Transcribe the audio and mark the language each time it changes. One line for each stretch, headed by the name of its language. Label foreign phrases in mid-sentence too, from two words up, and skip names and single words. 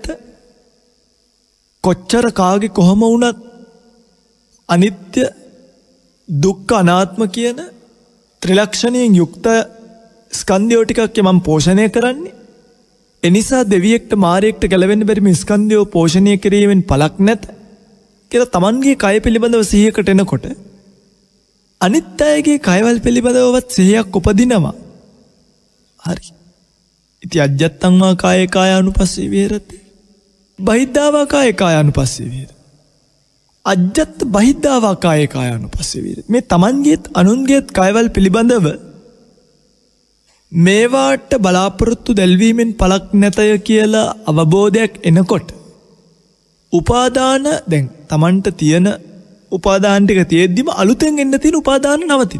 Sinhala: කොච්චර කාගේ කොහම වුණත් අනිත්‍ය දුක්ඛ අනාත්ම කියන ත්‍රිලක්ෂණයෙන් යුක්ත ස්කන්ධයෝ ටිකක් මම පෝෂණය කරන්නේ. එනිසා දෙවියෙක්ට මාරයෙක්ට ගැලවෙන්න බැරි මේ ස්කන්ධයෝ පෝෂණය කිරීමෙන් පළක් නැත කියලා තමන්ගේ කය පිළිබඳව සිහියකට එනකොට අනිත් අයගේ කයවල් පිළිබඳවවත් සිහියක් උපදිනවා. හරි.
Pali: ඉති අජ්ජත්තං වා කායේ කායානුපස්සී විහෙරති. බහිද්ධාවා කායේ කායානුපස්සී විහෙරති. අජ්ජත් බහිද්ධාවා කායේ කායානුපස්සී විහෙරති.
Sinhala: මේ තමන්ගේත් අනුන්ගේත් කයවල් පිළිබඳව මේවාට බලාපොරොත්තු දැල්වීමෙන් පළක් නැතය කියලා අවබෝධයක් එනකොට උපාදාන දැන් Tamanට තියෙන උපාදාන ටික තියෙද්දිම අලුතෙන් එන්න තියෙන උපාදාන නවතින.